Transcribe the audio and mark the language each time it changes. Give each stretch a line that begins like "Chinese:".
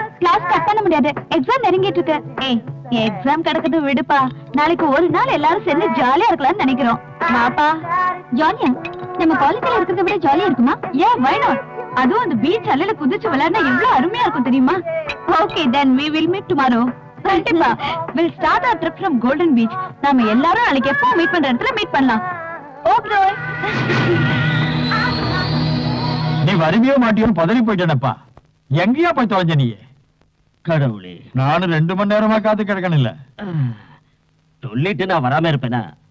Tamil: Class cut பண்ண முடியாது. Exam நெருங்கிட்டு இருக்கு. ஏய், நீ exam கடக்கது விடுப்பா. நாளைக்கு ஒரு நாள் எல்லாரும் சேர்ந்து ஜாலியா இருக்கலாம்னு நினைக்கிறோம். வாப்பா. ஜாலியா? நம்ம காலேஜ்ல இருக்கிறத விட ஜாலியா இருக்குமா?
English: Yeah, why not?
Tamil: அதுவும் அந்த பீச் அலையில குதிச்சு விளையாடினா எவ்வளவு அருமையா இருக்கும் தெரியுமா?
English: Okay, then we will meet tomorrow.
Tamil: கண்டிப்பா.
English: We'll start our trip from Golden Beach.
Tamil: நாம எல்லாரும் நாளைக்கு எப்போ மீட் பண்ற இடத்துல மீட் பண்ணலாம்.
English: Okay.
Tamil: நீ வருவியோ மாட்டியோ பதறி போயிட்டேனப்பா. எங்கேயா போய் தொலைஞ்ச நீ? கடவுளே, நானும் 2 மணி நேரமா காத்து கிடக்கணும் இல்ல. சொல்லிட்டு நான் வராம இருப்பேனா?